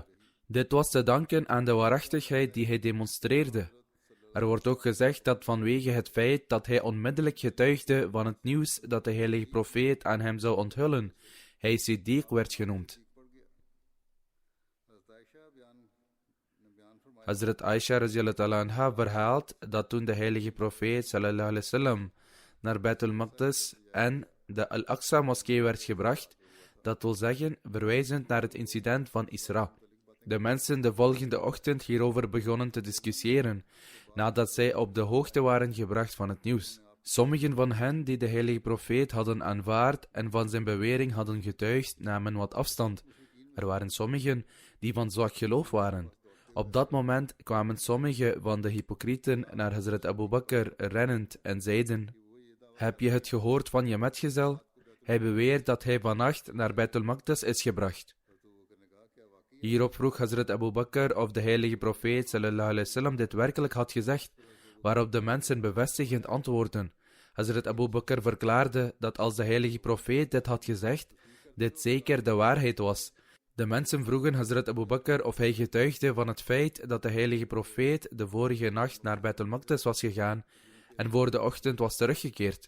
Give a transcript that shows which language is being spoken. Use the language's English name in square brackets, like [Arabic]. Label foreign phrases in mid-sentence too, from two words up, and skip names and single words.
[Dutch] Dit was te danken aan de waarachtigheid die hij demonstreerde. Er wordt ook gezegd dat vanwege het feit dat hij onmiddellijk getuigde van het nieuws dat de heilige profeet aan hem zou onthullen, hij Siddiq werd genoemd. Hazrat Aisha [Arabic] رضي الله عنها [Dutch] verhaalt dat toen de heilige profeet [Arabic] صلى الله عليه وسلم [Dutch] naar Baitul Maqdis en de Al-Aqsa moskee werd gebracht, dat wil zeggen verwijzend naar het incident van Isra. De mensen de volgende ochtend hierover begonnen te discussiëren, nadat zij op de hoogte waren gebracht van het nieuws. Sommigen van hen die de heilige profeet hadden aanvaard en van zijn bewering hadden getuigd, namen wat afstand. Er waren sommigen die van zwak geloof waren. Op dat moment kwamen sommige van de hypocrieten naar Hazrat Abu Bakr rennend en zeiden: heb je het gehoord van je metgezel? Hij beweert dat hij vannacht naar Baitul Maqdis is gebracht. Hierop vroeg Hazrat Abu Bakr of de heilige profeet [Arabic] صلى الله عليه وسلم [Dutch] dit werkelijk had gezegd, waarop de mensen bevestigend antwoordden. Hazrat Abu Bakr verklaarde dat als de heilige profeet dit had gezegd, dit zeker de waarheid was. De mensen vroegen Hazrat Abu Bakr of hij getuigde van het feit dat de heilige profeet de vorige nacht naar Baitul Maqdis was gegaan en voor de ochtend was teruggekeerd.